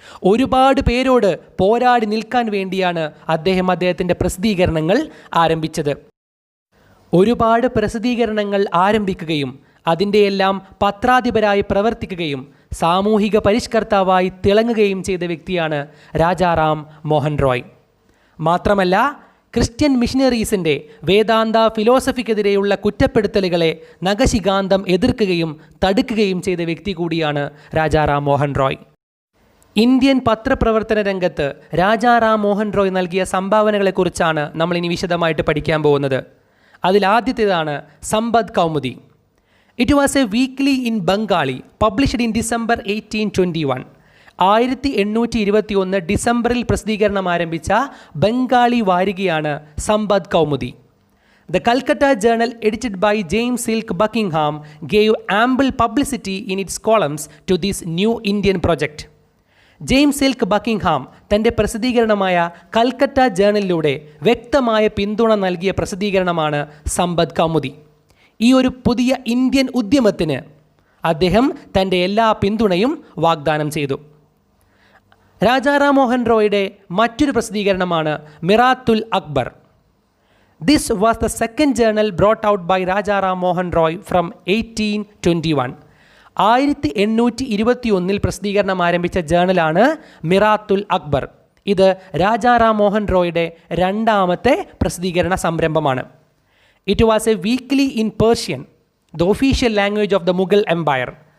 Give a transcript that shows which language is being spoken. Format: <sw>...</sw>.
<ml>ഒരുപാട് പേരോട് പോരാടി നിൽക്കാൻ വേണ്ടിയാണ് അദ്ദേഹത്തിൻ്റെ പ്രസിദ്ധീകരണങ്ങൾ ആരംഭിച്ചത്. ഒരുപാട് പ്രസിദ്ധീകരണങ്ങൾ ആരംഭിക്കുകയും അതിൻ്റെയെല്ലാം പത്രാധിപരായി പ്രവർത്തിക്കുകയും സാമൂഹിക പരിഷ്കർത്താവായി തിളങ്ങുകയും ചെയ്ത വ്യക്തിയാണ് രാജാറാം മോഹൻ റോയ്. മാത്രമല്ല ക്രിസ്ത്യൻ മിഷനറീസിൻ്റെ വേദാന്ത ഫിലോസഫിക്കെതിരെയുള്ള കുറ്റപ്പെടുത്തലുകളെ നഖശികാന്തം എതിർക്കുകയും തടുക്കുകയും ചെയ്ത വ്യക്തി കൂടിയാണ് രാജാറാം മോഹൻ റോയ്. ഇന്ത്യൻ പത്രപ്രവർത്തന രംഗത്ത് രാജാറാം മോഹൻ റോയ് നൽകിയ സംഭാവനകളെക്കുറിച്ചാണ് നമ്മളിനി വിശദമായിട്ട് പഠിക്കാൻ പോകുന്നത്. അതിലാദ്യത്തേതാണ്</ml> <en>Sambad Kaumudi. It was a weekly in Bengali published in December 1821.</en> <ml>1821 ഡിസംബറിൽ പ്രസിദ്ധീകരണം ആരംഭിച്ച ബംഗാളി വാരികയാണ് സമ്പദ് Kaumudi.</ml> <en>The Calcutta Journal, edited by James Silk Buckingham, gave ample publicity in its columns to this new Indian project.</en> <ml>James silk Buckingham തൻ്റെ പ്രസിദ്ധീകരണമായ കൽക്കട്ട ജേണലിലൂടെ വ്യക്തമായ പിന്തുണ നൽകിയ പ്രസിദ്ധീകരണമാണ് സമ്പദ് കൗമുദി. ഈ ഒരു പുതിയ ഇന്ത്യൻ ഉദ്യമത്തിന് അദ്ദേഹം തൻ്റെ എല്ലാ പിന്തുണയും വാഗ്ദാനം ചെയ്തു. രാജാ റാം മോഹൻ റോയുടെ മറ്റൊരു പ്രസിദ്ധീകരണമാണ് Miratul Akbar.</ml> <en>This was the second journal brought out by Raja Ram Mohan Roy from 1821.</en> <ml>1821 പ്രസിദ്ധീകരണം ആരംഭിച്ച ജേണലാണ് മിറാത്തുൽ അക്ബർ. ഇത് രാജാ റാം മോഹൻ റോയുടെ രണ്ടാമത്തെ പ്രസിദ്ധീകരണ സംരംഭമാണ്.</ml> <en>It was a weekly in Persian, the official language of the Mughal empire.</en>